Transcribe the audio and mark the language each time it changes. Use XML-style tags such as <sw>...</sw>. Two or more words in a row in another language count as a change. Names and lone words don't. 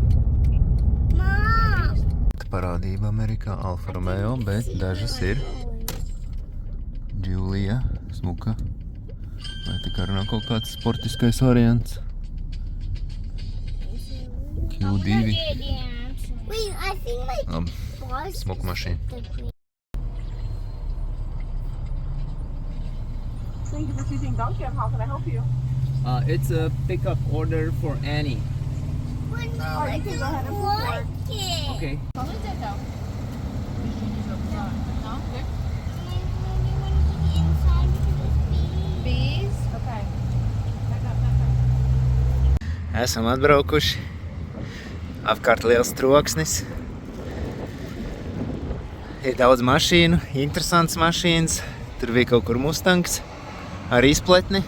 <lv>Parādība Amerikā Alfa Romeo, bet dažas ir Giulia, smuka. Vai tā kā runā kaut kāds sportiskais variants. Q2. Smuka mašīna.</lv> <en>Thank you for choosing Duncan. How can I help you? It's a pickup order for Annie. Oh, you can go ahead and board. Okay. Bees? Okay.</en> <lv>Esam atbraukuši. Apkārt liels troksnis. Ir daudz mašīnu, interesants mašīnas. Tur bija kaut kur Mustangs ar izpletni.</lv>